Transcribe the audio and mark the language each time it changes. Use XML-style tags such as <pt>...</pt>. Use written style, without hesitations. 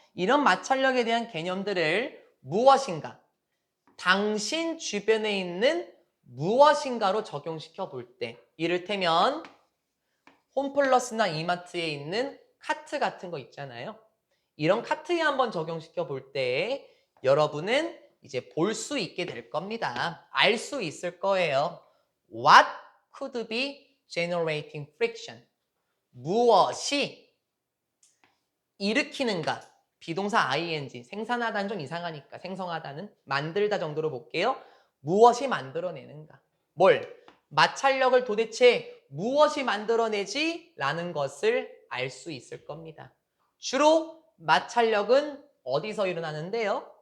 <ko>이런 마찰력에 대한 개념들을 무엇인가, 당신 주변에 있는 무엇인가로 적용시켜 볼 때, 이를테면 홈플러스나 이마트에 있는 카트 같은 거 있잖아요. 이런 카트에 한번 적용시켜 볼 때 여러분은 이제 볼 수 있게 될 겁니다. 알 수 있을 거예요.</ko> <en>What could be generating friction?</en> <ko>무엇이 일으키는가? 비동사 ing, 생산하다는 좀 이상하니까 생성하다는, 만들다 정도로 볼게요. 무엇이 만들어내는가? 뭘? 마찰력을 도대체 무엇이 만들어내지? 라는 것을 알 수 있을 겁니다. 주로 마찰력은 어디서 일어나는데요?</ko>